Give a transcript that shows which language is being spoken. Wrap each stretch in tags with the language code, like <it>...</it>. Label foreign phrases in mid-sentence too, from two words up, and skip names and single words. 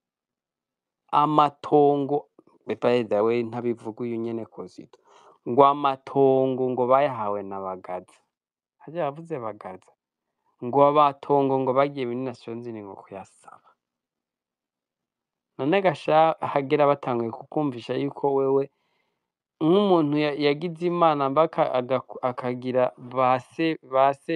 <rn>amatongo</rn> <en>by the way</en> <rn>ntabivuga uyu nyene Kosito ngo amatongo ngo bayahawe na Bagaza harya yavuze Bagaza ngo abatongo ngo bagiye muri Nations Unies ngo kuyasaba none gasha hagera batanguye kukumvisha yuko wewe nk'umuntu yagize Imana mbaka akagira base</rn>